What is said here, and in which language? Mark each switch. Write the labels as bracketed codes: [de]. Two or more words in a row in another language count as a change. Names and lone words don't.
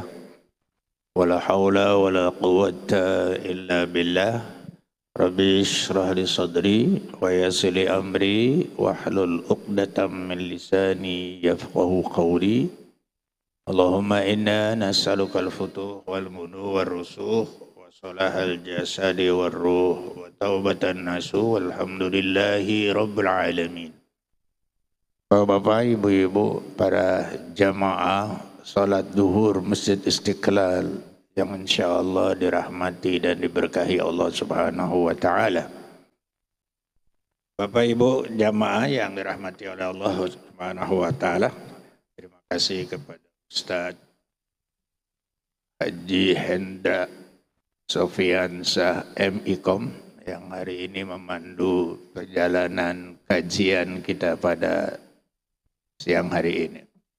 [ar] ولا حول ولا قوة إلا بالله. رب اشرح لي صدري ويسر لي أمري واحلل عقدة من لساني يفقهوا قولي. اللهم إنا نسألك الفتوح والمنو والرسوخ وصلاح الجسد والروح وتوبة نصوح والحمد لله رب العالمين. [id] Bapak-bapak, ibu-ibu, para jamaah salat duhur Masjid Istiqlal yang insyaallah dirahmati dan diberkahi Allah [ar] سبحانه وتعالى. [id] Bapak Ibu jamaah yang dirahmati oleh Allah [ar] سبحانه وتعالى, [id] terima kasih kepada Ustaz Haji Hendra Sofiansah MIKOM yang hari ini memandu perjalanan kajian kita pada siang hari ini.